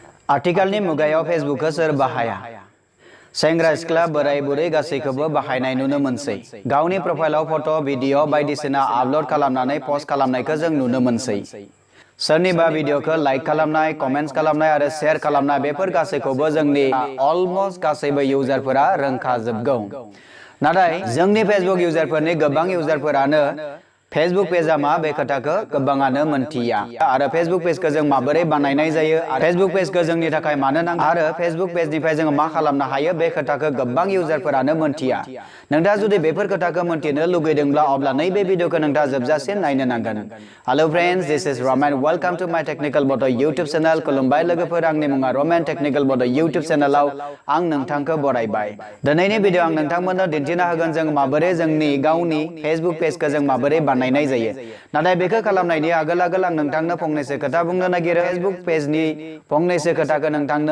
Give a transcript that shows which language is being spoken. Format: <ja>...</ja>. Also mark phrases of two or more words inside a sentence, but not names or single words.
<brx>आथिखालनि मुगायाव फेसबुकखौ सोर बाहाया सेंग्रा सिख्ला बोराय बुरै गासैखौबो बाहायनाय नुनो मोनसै गावनि प्रफाइलाव</brx> <en>photo video</en> <brx>बायदिसिना आपल'ड खालामनानै पोस्ट खालामनायखौ जों नुनो मोनसै सोरनिबा भिडिअखौ लाइक खालामनाय कमेन्ट्स खालामनाय आरो शेयार खालामनाय बेफोर गासैखौबो जोंनि अलमोस्ट गासैबो इउजारफोरा रोंखाजोबगौ नाथाय जोंनि फेसबुक इउजारफोरनि गोबां इउजारफोरानो फेसबुक पेजआ मा बे खोथाखौ गोबाङानो मोनथिया आरो फेसबुक पेजखौ जों माबोरै बानायनाय जायो फेसबुक पेजखौ जोंनि थाखाय मानो नांगौ आरो फेसबुक पेजनिफ्राय जों मा खालामनो हायो बे खोथाखौ गोबां इउजारफोरानो मोनथिया नोंथाङा जुदि बेफोर खोथाखौ मोनथिनो लुगैदोंब्ला अब्ला नैबे भिडिअखौ नोंथाङा जोबजासिम नायनो नांगोन</brx> <en>hello friends this is Ramen welcome to my Technical Bodo YouTube channel</en> <brx>खुलुमबाय लोगोफोर आंनि मुङा रमेन टेक्निकल बड' यूट्यूब चैनलाव आं नोंथांखौ बरायबाय दिनैनि भिडिअ आं नोंथांमोननो दिन्थिना होगोन जों माबोरै जोंनि गावनि फेसबुक पेजखौ जों माबोरै बानायनाय जायो नाथाय बेखौ खालामनायनि आगोल आं नोंथांनो फंनैसो खोथा बुंनो नागिरो फेसबुक पेजनि फंनैसो खोथाखौ नोंथांनो</brx>